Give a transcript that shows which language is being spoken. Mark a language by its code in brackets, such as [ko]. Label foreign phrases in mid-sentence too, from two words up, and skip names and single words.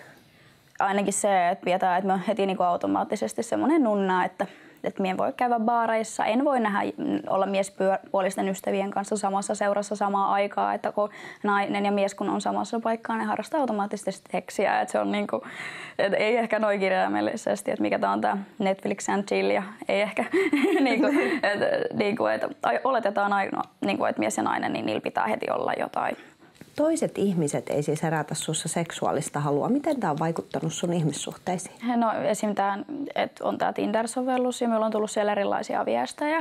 [fi] Ainakin se, että pidetään, että mä heti niinku automaattisesti semmoinen nunna, että minä en voi käydä baareissa, en voi olla miespuolisten ystävien kanssa samassa seurassa samaan aikaan, että kun nainen ja mies kun on samassa paikkaan, ne harrastaa automaattisesti seksiä, että se on niinku, että ei ehkä noin kirjaimellisesti, että mikä tämä on tämä [en] Netflix and chill [fi] ja ei ehkä että oletetaan aina, niinku, että mies ja nainen, niin niillä pitää heti olla jotain. Toiset ihmiset ei siis herätä sussa seksuaalista halua. Miten tämä on vaikuttanut sun ihmissuhteisiin? No esim. Että on tämä Tinder-sovellus ja minulla on tullut siellä erilaisia viestejä.